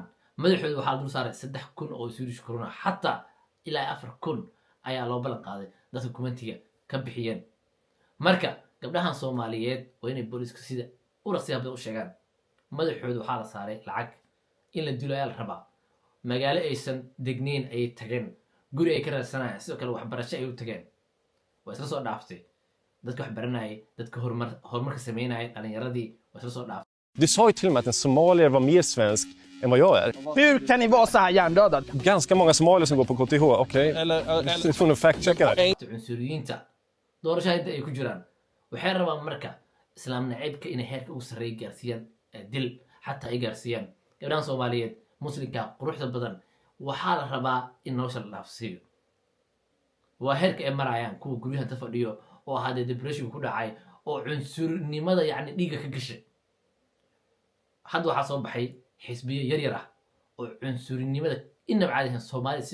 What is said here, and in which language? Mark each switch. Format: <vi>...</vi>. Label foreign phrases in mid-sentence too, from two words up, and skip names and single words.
<so>madaxooda waxaa dul saaray 3,000 oo Swedish krona xataa ilaa 4,000 ayaa loo ballan qaaday dadka kumentiga ka bixiyeen marka gabdhahan Soomaaliyeed waa inay booliiska sida u raqsiyaha badan u sheegaan madaxooda waxaa la saaray lacag in la dilo ayaa la rabaa magaalo aysan degnayn ayay tageen guri ay ka raadsanayaan sidoo kale waxbarasho ay u tageen waa isla soo dhaaftay dadka wax baranayay dadka horumarka sameynayay dhalinyaradii waa isla soo dhaaftay.</so> <sv>Du sa ju till och med att en somalier var mer svensk än vad jag är. Hur kan ni vara så här hjärndöda? Ganska många somalier som går på KTH, okej? Du får nog fact-checka det.</sv> <so>Cunsuriyiinta doorashada inta ay ku jiraan waxay rabaan marka islaam naceebka inay heerka ugu sarreeya gaarsiiyaan dil xataa ay gaarsiiyaan gabdhahan Soomaaliyeed muslimka quruxda badan waxaa la rabaa in nolosha la dhaafsiiyo waa heerka ay marayaan kuwa guryaha ta fadhiyo oo hadda depression ku dhacay oo cunsurnimada yacni dhiigga ka gashay hadda waxaa soo baxay xisbiyo yaryar ah oo cunsurnimada inaba caadihan Soomaaliya si</so>